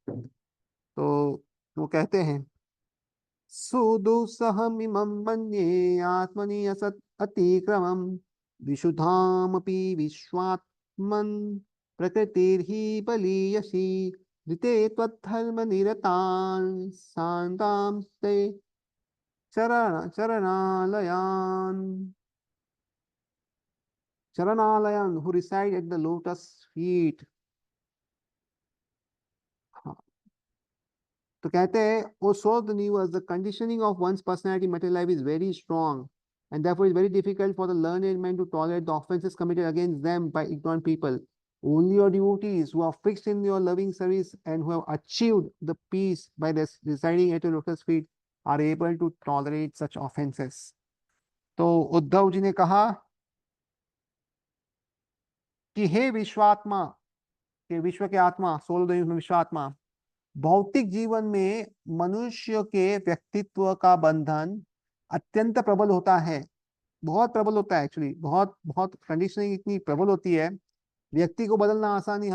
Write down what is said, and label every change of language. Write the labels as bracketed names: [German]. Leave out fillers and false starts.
[Sanskrit] तो वो कहते हैं, सुदुस्सहमिमं मन्ये आत्मनि असत् अतिक्रमं विशुद्धामपि विश्वात्मन् प्रकृतिर्हि बलीयसी ऋते त्वद्धर्मनिरतान् शान्तां ते चरणालयान् [English] who reside at the lotus feet। [Hindi] तो कहते हैं, [English] Oh so the न्यूअर्स the conditioning of one's personality material life is very strong and therefore it's very difficult for the learned men to tolerate the offenses committed against them by ignorant people. Only your devotees who are fixed in your loving service and who have achieved the peace by residing at your lotus feet are able to tolerate such offenses। [Hindi] तो उद्धव जी ने कहा कि हे विश्वात्मा, के विश्व के आत्मा, soul में विश्वात्मा, भौतिक जीवन में मनुष्य के व्यक्तित्व का बंधन अत्यंत प्रबल होता है, बहुत प्रबल होता है एक्चुअली, बहुत बहुत कंडीशनिंग इतनी प्रबल होती है, व्यक्ति को बदलना आसानी।